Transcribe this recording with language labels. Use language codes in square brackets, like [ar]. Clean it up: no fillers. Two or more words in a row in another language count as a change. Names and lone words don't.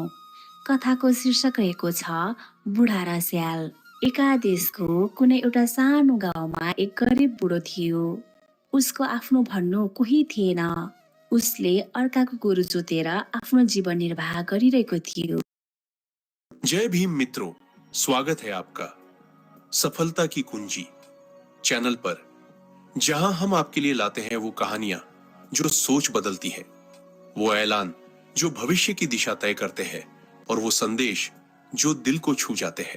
[ne] कथाको शीर्षक रहेको छ बुढा र स्याल। एका देशको कुनै एउटा सानो गाउँमा एक गरिब बुढो थियो। उसको आफ्नो भन्नु कोही थिएन। उसले अर्काको गोरु जोतेर आफ्नो जीवन निर्वाह गरिरहेको थियो। [hi] जय भीम मित्रों, स्वागत है आपका सफलता की कुंजी चैनल पर, जहां हम आपके लिए लाते हैं वो कहानियां जो सोच बदलती है, वो ऐलान जो भविष्य की दिशा तय करते हैं और वो संदेश जो दिल को छू जाते हैं।